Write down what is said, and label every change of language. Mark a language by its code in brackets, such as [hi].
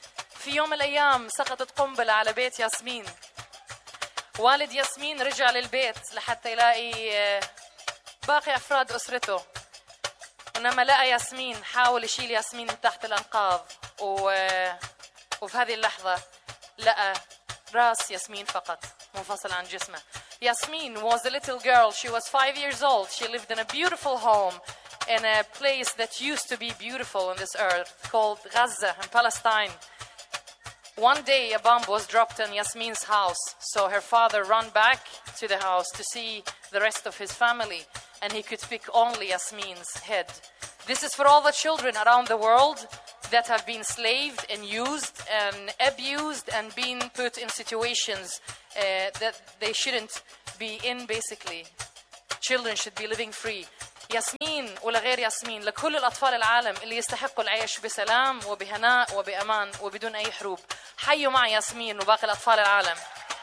[ar] في يوم الأيام سقطت قنبلة على بيت ياسمين. والد ياسمين رجع للبيت لحتى يلاقي باقي أفراد أسرته، ولما لقى ياسمين حاول يشيل ياسمين من تحت الأنقاض، وفي هذه اللحظة لقى رأس ياسمين فقط منفصل عن جسمه. [en] Yasmin was a little girl. She was 5 years old. She lived in a beautiful home in a place that used to be beautiful on this earth called Gaza in Palestine. One day a bomb was dropped on Yasmin's house. So her father ran back to the house to see the rest of his family, and he could pick only Yasmin's head. This is for all the children around the world that have been slaved and used and abused and been put in situations that they shouldn't be in, basically. Children should be living free. [ar] ياسمين ولغير ياسمين، لكل الأطفال العالم اللي يستحقوا العيش بسلام وبهناء وبأمان وبدون أي حروب، حيوا مع ياسمين وباقي الأطفال العالم.